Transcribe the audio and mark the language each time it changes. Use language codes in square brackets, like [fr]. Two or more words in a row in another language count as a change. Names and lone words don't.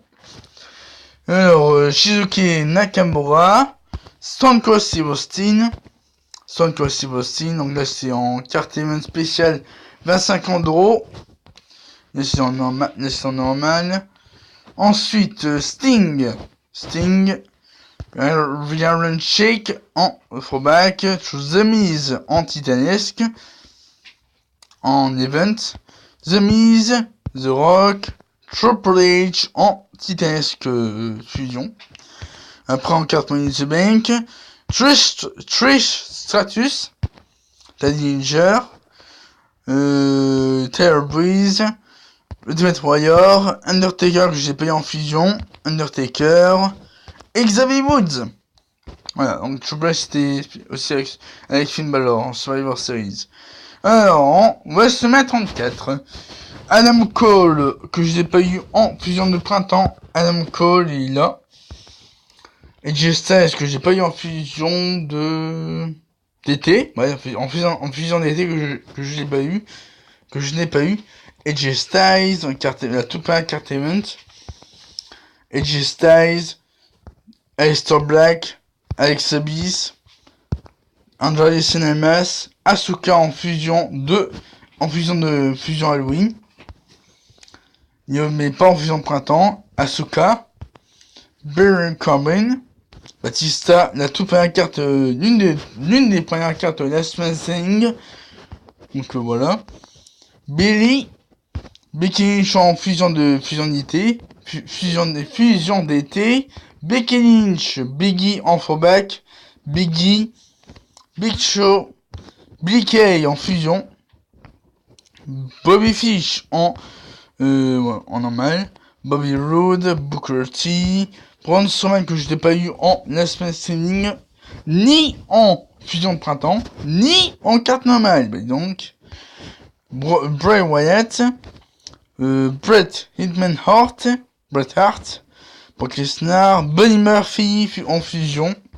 [fr] Alors, Shizuki Nakamura. Stone Cold Steve Austin. Donc là, c'est en carte event spéciale 25 €. Là, c'est en normal. Ensuite, Sting. Iron Shake en throwback. The Miz en titanesque. En event. The Miz, The Rock, Triple H en titanesque fusion. Après en carte Money in the Bank. Trish Stratus. Teddy Dillinger. Taylor Breeze. Ultimate Warrior, Undertaker que j'ai payé en fusion, Undertaker, et Xavier Woods. Voilà, donc Triple H c'était aussi avec Finn Balor en Survivor Series. Alors, en WrestleMania 34, Adam Cole, que je n'ai pas eu en fusion de printemps, Adam Cole il est là. Et Styles que j'ai pas eu en fusion d'été, ouais, en fusion d'été que je n'ai pas eu, AJ Styles, la toute première carte event, AJ Styles, Aleister Black, Alexa Bliss, Andrade Cien Almas, Asuka en fusion Halloween, mais pas en fusion de printemps, Asuka, Baron Corbin, Batista, la toute première carte, l'une des premières cartes Last Man Standing, donc voilà, Becky Lynch en fusion d'été, Becky Lynch, Biggie en throwback, Big Show, Billie Kay en fusion, Bobby Fish en normal, Bobby Roode, Booker T, Braun Strowman que je n'ai pas eu en Last Man Standing, ni en fusion de printemps, ni en carte normale. Donc, Bray Wyatt, Bret Hart, Brock Lesnar, Buddy Murphy en fusion.